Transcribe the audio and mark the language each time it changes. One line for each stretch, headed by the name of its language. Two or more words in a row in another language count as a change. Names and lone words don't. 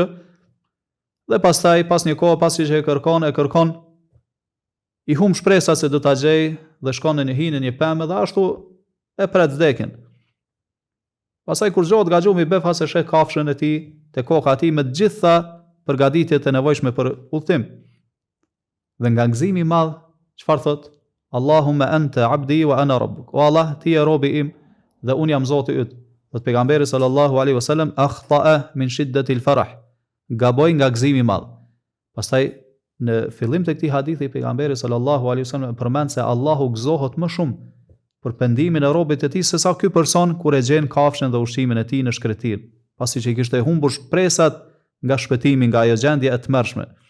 Albanian: Dhe pastaj pas një kohë pasi që e kërkon i hum shpresa se do ta gjej dhe shkon në një hinë një pemë dhe ashtu e pret vdekjen. Pastaj kur zgjohet nga gjumi befa se sheh kafshën e tij te koka e tij me të gjitha përgatitjet e nevojshme për udhtim. Dhe nga gëzimi i madh, çfarë thot?
Arabic: اللهم أنت عبدي وأنا ربك.
Albanian: O Allah, ti je robi im dhe unë jam Zoti yt. Dhe pejgamberi
Arabic: صلى الله عليه وسلم أخطأ من شدة الفرح.
Albanian: Gaboi nga gëzimi i madh. Pastaj në fillim të këtij hadithi pejgamberi
Arabic: صلى الله عليه وسلم
Albanian: përmend se Allahu gëzohet më shumë për pendimin e robit të tij se sa ky person kur e gjen kafshën dhe ushqimin e tij në shkretir, pasi që i kishte humbur shpresat nga shpëtimi nga ajo gjendje e tmerrshme.